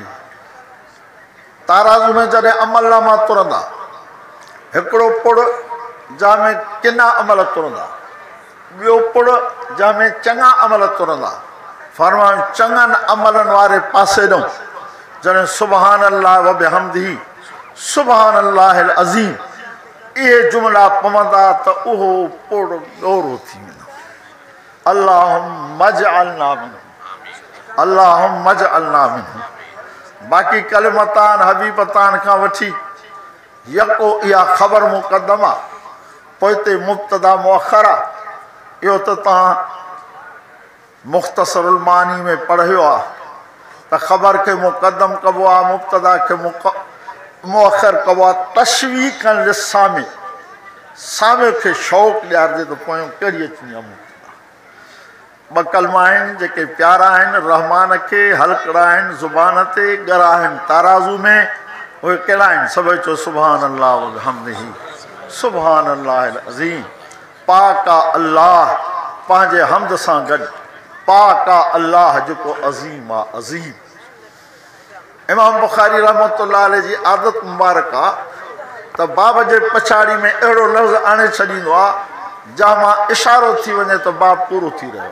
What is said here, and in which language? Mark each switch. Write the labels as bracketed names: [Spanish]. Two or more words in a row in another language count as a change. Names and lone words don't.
[Sindhi] ताराज़ू में जॾहिं अमलनामा तुरंदा, हिकिड़ो पुड़ जंहिंमें किना अमल तुरंदा, ॿियो पुड़ जंहिंमें चङा अमल तुरंदा। फरमायो चङनि अमलनि वारे पासे ॾऊं जने [Arabic] سبحان الله وبحمده سبحان الله العظيم [Sindhi] ये जुमला पवंदा तो उहो पोड़ो ॾोरो थी वेंदो। [Arabic] اللهم اجعلنا منهم اللهم اجعلنا منهم. [Sindhi] बाक़ी [Arabic] كلمتان حبيبتان [Sindhi] खां वठी यको इहा ख़बर मुक़दमा पोइ ते मुब्तदा मुअख़र आहे। इहो त तव्हां मुख़्तसरुल मानी में पढ़ियो आहे त ख़बर खे मुक़दम कबो आहे, मुब्तदा खे मुअख़र कबो आहे। [Arabic] تشويقا للسامع [Sindhi] सामे खे शौक़ ॾियारिजे त पोयों कहिड़ी अचणी आहे मुब्तदा। ॿ कलमा आहिनि जेके प्यारा आहिनि, रहमान खे हलकड़ा आहिनि, ज़ुबान ते ॻरा आहिनि, ताराज़ू में उहे कहिड़ा आहिनि? सभई चओ [Arabic] سبحان الله وبحمده سبحان الله العظيم. [Sindhi] पाक आहे अल्लाह पंहिंजे हमद सां गॾु, पाक आहे अल्लाह जेको अज़ीम आहे अज़ीम। इमाम बुखारी [Arabic] رحمة الله عليه [Sindhi] जी आदत मुबारक आहे त बाब जे पछाड़ी में अहिड़ो लफ़्ज़ आणे छॾींदो आहे जंहिं मां इशारो थी वञे त बाब पूरो थी रहियो।